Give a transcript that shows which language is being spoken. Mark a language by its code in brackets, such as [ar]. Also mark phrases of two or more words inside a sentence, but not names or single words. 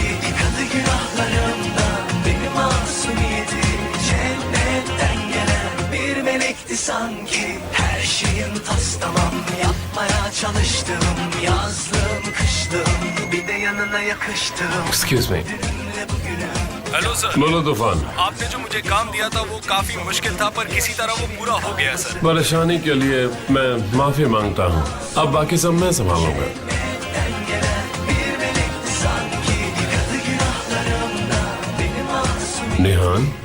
[tr] Yıkadı günahlarımdan benim masumiyetim. Cennetten gelen bir melekti sanki. Her şeyim tas tamam, yapmaya çalıştım. Yazlım kışlım, bir de yanına yakıştım. [en] Excuse me. Hello sir. [hi] बोलो तूफान। आपने जो मुझे काम दिया था वो काफी मुश्किल था, पर किसी तरह वो पूरा हो गया सर। परेशानी के लिए मैं माफी मांगता हूँ। अब बाकी सब मैं संभालूंगा। निहान,